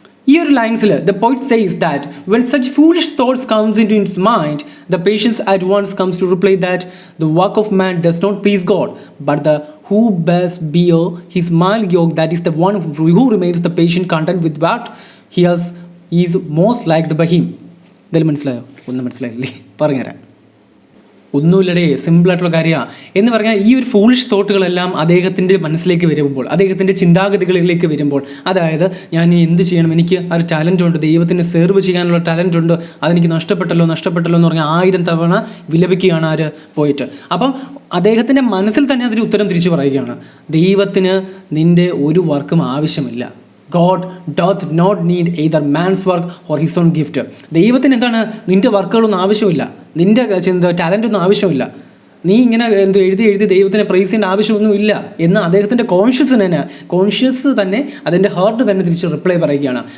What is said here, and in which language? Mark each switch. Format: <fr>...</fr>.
<en>Here lines the poet says that when such foolish thoughts comes into his mind, the patient at once comes to reply that the work of man does not please God, but the who best bear his mild yoke, that is the one who remains the patient content with what he is most liked by him.</en> <ml>ഇതിൽ മനസ്സിലായോ? ഒന്നും മനസ്സിലായില്ലേ? പറഞ്ഞുതരാം. ഒന്നുമില്ലടേ, സിമ്പിളായിട്ടുള്ള കാര്യമാണ് എന്ന് പറഞ്ഞാൽ ഈ ഒരു ഫൂളിഷ് തോട്ടുകളെല്ലാം അദ്ദേഹത്തിൻ്റെ മനസ്സിലേക്ക് വരുമ്പോൾ, അദ്ദേഹത്തിൻ്റെ ചിന്താഗതികളിലേക്ക് വരുമ്പോൾ, അതായത് ഞാൻ എന്ത് ചെയ്യണം, എനിക്ക് ആ ഒരു ടാലൻ്റ് ഉണ്ട്, ദൈവത്തിന് സെർവ് ചെയ്യാനുള്ള ടാലൻ്റ് ഉണ്ട്, അതെനിക്ക് നഷ്ടപ്പെട്ടല്ലോ എന്ന് പറഞ്ഞാൽ 1000 തവണ വിലപിക്കുകയാണ് ആര്? പോയിട്ട്. അപ്പം അദ്ദേഹത്തിൻ്റെ മനസ്സിൽ തന്നെ അതിന് ഉത്തരം തിരിച്ചു പറയുകയാണ്, ദൈവത്തിന് നിൻ്റെ ഒരു വർക്കും ആവശ്യമില്ല.</ml> <en>God doth not need either man's work or his own gift.</en> <ml>ദൈവത്തിന് എന്താണ്? നിൻ്റെ വർക്കുകളൊന്നും ആവശ്യമില്ല, നിൻ്റെ ടാലൻ്റ് ഒന്നും ആവശ്യമില്ല, നീ ഇങ്ങനെ എഴുതി ദൈവത്തിനെ പ്രൈസ് ചെയ്യേണ്ട ആവശ്യമൊന്നുമില്ല എന്ന് അദ്ദേഹത്തിൻ്റെ കോൺഷ്യസ് തന്നെ അതിൻ്റെ ഹാർട്ട് തന്നെ തിരിച്ച് റിപ്ലൈ പറയുകയാണ്.</ml>